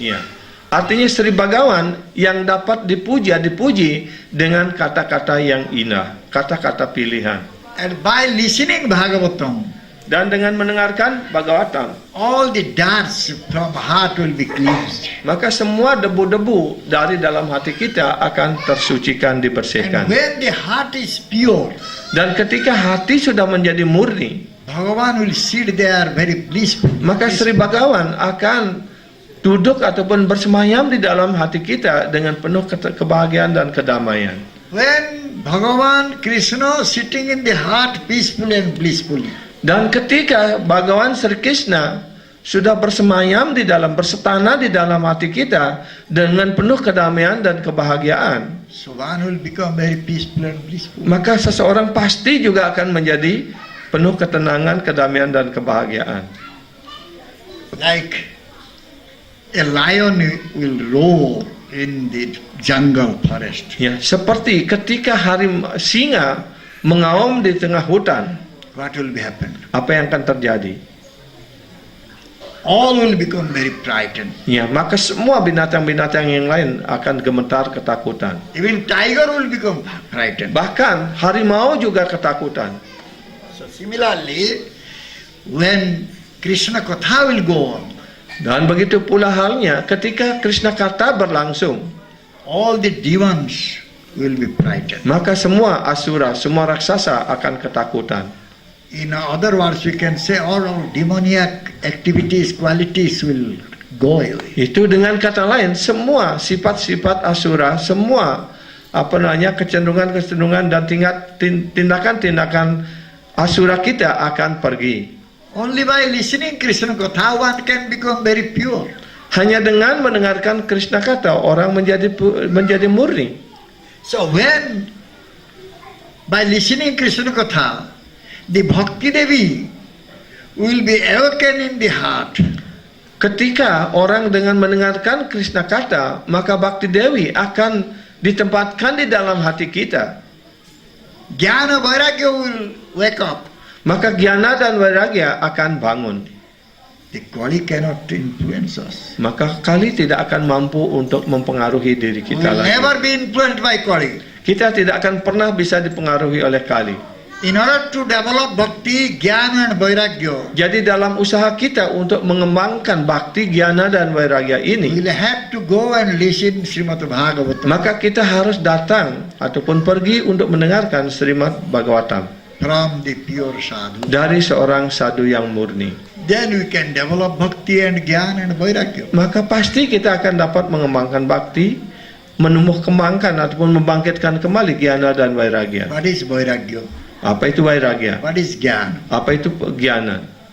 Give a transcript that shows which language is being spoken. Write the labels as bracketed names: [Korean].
[Indonesian] Ya. Artinya Sri Bhagawan yang dapat dipuji dengan kata-kata yang indah, kata-kata pilihan. [English] And by listening Bhagavatam, [Indonesian] Dan dengan mendengarkan Bhagavatam, [English] all the darts from heart will be cleansed. [Indonesian] maka semua debu-debu dari dalam hati kita akan tersucikan, [English] And [Indonesian] dibersihkan. [English] when the heart is pure, [Indonesian] Dan ketika hati sudah menjadi murni, [English] Bhagavan will sit there very blissful. [Indonesian] maka Sri Bhagawan akan duduk ataupun bersemayam di dalam hati kita dengan penuh kebahagiaan dan kedamaian. [English] When Bhagavan Krishna sitting in the heart peacefully and blissfully, [Indonesian] Dan ketika Bhagawan Sri Krishna sudah bersemayam di dalam, bersetana di dalam hati kita dengan penuh kedamaian dan kebahagiaan, [English] so one will become very peaceful and blissful. [Indonesian] maka seseorang pasti juga akan menjadi penuh ketenangan, kedamaian, dan kebahagiaan. [English] Like a lion will roar in the jungle forest. [Indonesian] Ya, seperti ketika singa mengaum di tengah hutan, [English] What will be happen? [Indonesian] apa yang akan terjadi? [English] All will become very frightened. [Indonesian] Ya, maka semua binatang-binatang yang lain akan gemetar ketakutan. [English] Even tiger will become frightened. [Indonesian] Bahkan harimau juga ketakutan. [English] So similarly, when Krishna Katha will go on, [Indonesian] Dan begitu pula halnya ketika Krishna Kata berlangsung, [English] all the demons will be frightened. [Indonesian] maka semua asura, semua raksasa akan ketakutan. [English] In other words, we can say all demoniac activities, qualities will go away. [Indonesian] Itu dengan kata lain, semua sifat-sifat asura, semua kecenderungan-kecenderungan dan tindakan-tindakan asura kita akan pergi. [English] Only by listening Krishna Katha, one can become very pure. [Indonesian] Hanya dengan mendengarkan Krishna Kata, orang menjadi murni. [English] So when by listening Krishna Katha, the Bhakti Devi will be awakened in the heart. [Indonesian] Ketika orang dengan mendengarkan Krishna Kata, maka Bhakti Dewi akan ditempatkan di dalam hati kita. [English] Jnana Vairagya will wake up. [Indonesian] Maka Jnana dan Vairagya akan bangun. [English] The Kali cannot influence us. [Indonesian] Maka Kali tidak akan mampu untuk mempengaruhi diri [English] We [Indonesian] kita [English] will [Indonesian] lagi. [English] never be influenced by Kali. [Indonesian] Kita tidak akan pernah bisa dipengaruhi oleh Kali. [English] In order to develop Bhakti, Jnana and Vairagya, [Indonesian] Jadi dalam usaha kita untuk mengembangkan Bhakti, Jnana dan Vairagya [English] we [Indonesian] ini, [English] will have to go and listen Srimad Bhagavatam [Indonesian] maka kita harus datang ataupun pergi untuk mendengarkan Srimad Bhagavatam [English] from the pure sadhu. [Indonesian] dari seorang sadhu yang murni. [English] Then we can develop Bhakti and Jnana and Vairagya. [Indonesian] Maka pasti kita akan dapat mengembangkan Bhakti, menumbuh kembangkan ataupun membangkitkan kembali Jnana dan Vairagya. [English] What is Vairagya? [Indonesian] Apa itu Vairagya? [English] What is Jnana? [Indonesian] Apa itu Jnana?